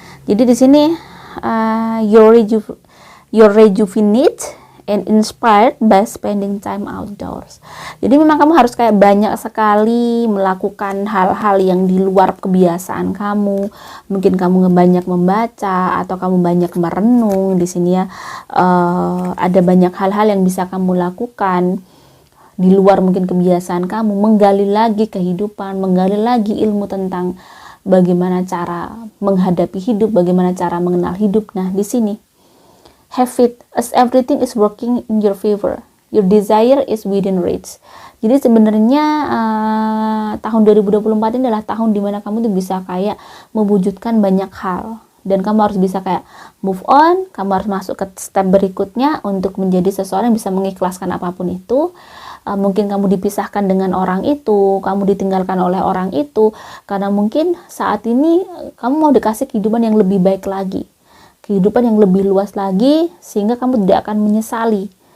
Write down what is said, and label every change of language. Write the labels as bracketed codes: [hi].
[id] Jadi di sini [en] you're rejuvenate and inspired by spending time outdoors. [id] Jadi memang kamu harus kayak banyak sekali melakukan hal-hal yang di luar kebiasaan kamu. Mungkin kamu banyak membaca atau kamu banyak merenung. Di sini ya ada banyak hal-hal yang bisa kamu lakukan. di luar mungkin kebiasaan kamu, menggali lagi kehidupan, menggali lagi ilmu tentang bagaimana cara menghadapi hidup, bagaimana cara mengenal hidup. Nah, di sini [en] have faith as everything is working in your favor. Your desire is within reach. [id] Jadi sebenarnya tahun 2024 ini adalah tahun dimana kamu tuh bisa kayak mewujudkan banyak hal. Dan kamu harus bisa kayak [en] move on, [id] kamu harus masuk ke step berikutnya untuk menjadi seseorang yang bisa mengikhlaskan apapun itu. Mungkin kamu dipisahkan dengan orang itu, kamu ditinggalkan oleh orang itu, karena mungkin saat ini kamu mau dikasih kehidupan yang lebih baik lagi, kehidupan yang lebih luas lagi, sehingga kamu tidak akan menyesali.